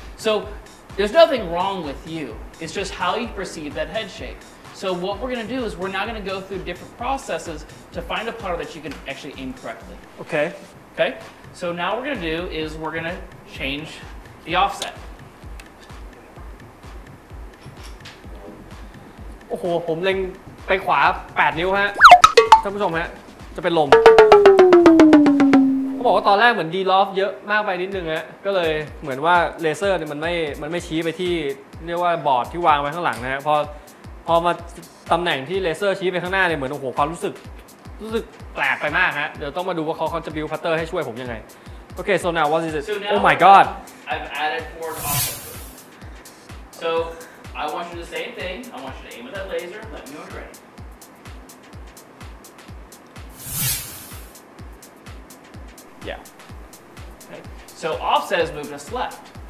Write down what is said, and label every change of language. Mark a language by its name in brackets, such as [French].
[English] So there's nothing wrong with you. It's just how you perceive that head shape. So what we're going to do is we're now going to go through different processes to find a putter that you can actually aim correctly. Okay. Okay. So now what we're going to do is we're going to change the offset. [Thai] โอ้โหผมเล็งไปขวา8นิ้วฮะท่านผู้ชมฮะจะเป็นลมเขาบอกว่าตอนแรกเหมือนดีลอฟเยอะมากไปนิดนึงฮะก็เลยเหมือนว่าเลเซอร์เนี่ยมันไม่ชี้ไปที่เรียกว่าบอร์ดที่วางไว้ข้างหลังนะฮะพอมาตำแหน่งที่เลเซอร์ชี้ไปข้างหน้าเนี่ยเหมือนโอ้โหความรู้สึกแปลกไปมากฮะเดี๋ยวต้องมาดูว่าเขาจะบิวพัตเตอร์ให้ช่วยผมยังไง [English] Okay, so now what is it? Oh my God! I've added forward offset. So I want you to do the same thing. I want you to aim at that laser. Let me know when you're ready. Yeah. Okay. So offset is moving us left.